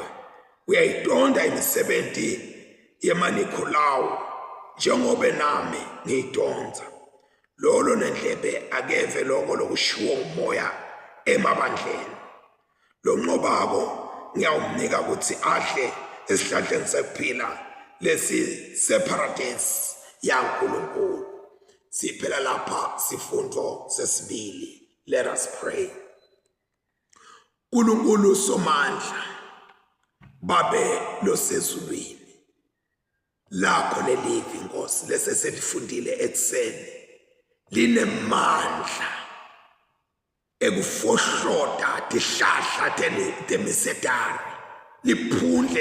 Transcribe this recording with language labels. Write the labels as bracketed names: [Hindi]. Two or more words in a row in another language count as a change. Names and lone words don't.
[Zulu] uyayidonda imisebenzi yemanikhulawo njengoba nami ngiyidonza lolo nendlebe akeve lokho lokushiwo umoya emabandleni lo nqobako ngiyawumnika ukuthi ahle esihlahleni sekuphila lesi separadise yaNkulunkulu siphela lapha sifundo sesibili. [English] Let us pray. [Swati] Nkulunkulu somandla babe losezulwini lakho lelivi Nkosi leseselifundile ekuseni linemandla ekufohlota tihlahla temisedari liphundle